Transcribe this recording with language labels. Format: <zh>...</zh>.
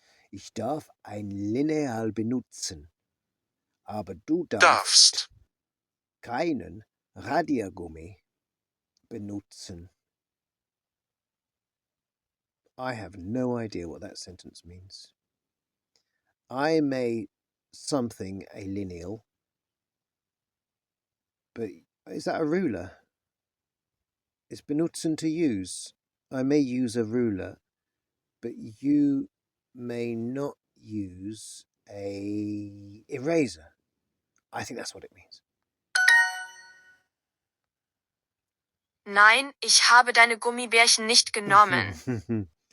<de>Ich darf ein Lineal benutzen. Aber du darfst keinen Radiergummi benutzen.</de> <en>I have no idea what that sentence means. I may something a lineal, but is that a ruler? It's benutzen to use. I may use a ruler, but you may not use a eraser. I think that's what it means.</en> <de>Nein, ich habe deine Gummibärchen nicht genommen.</de>